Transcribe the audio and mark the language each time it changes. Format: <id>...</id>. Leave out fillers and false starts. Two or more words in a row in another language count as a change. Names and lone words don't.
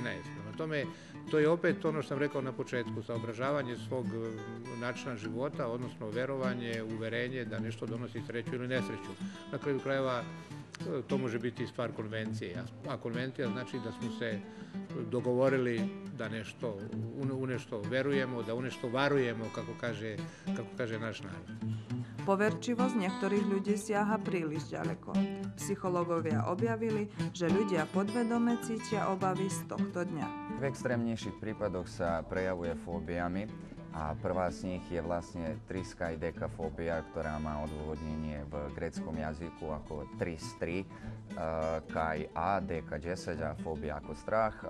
<sr>Prema tome, to je opet ono što sam rekao na početku, saobražavanje svog načina života, odnosno verovanje, uverenje da nešto donosi sreću ili nesreću. Na kraju krajeva to može biti stvar konvencije, a konvencija znači da smo se dogovorili da u nešto verujemo, da u nešto varujemo, kako kaže naš narod.</sr> <sk>Poverčivosť niektorých ľudí siaha príliš ďaleko. Psychológovia objavili, že ľudia podvedome cítia obavy z tohto dňa. V extrémnejších prípadoch sa prejavuje fóbiami a prvá z nich je vlastne triskaidekafóbia, ktorá má odôvodnenie v gréckom jazyku ako tris, kai a, deka 10 a fóbia ako strach.</sk>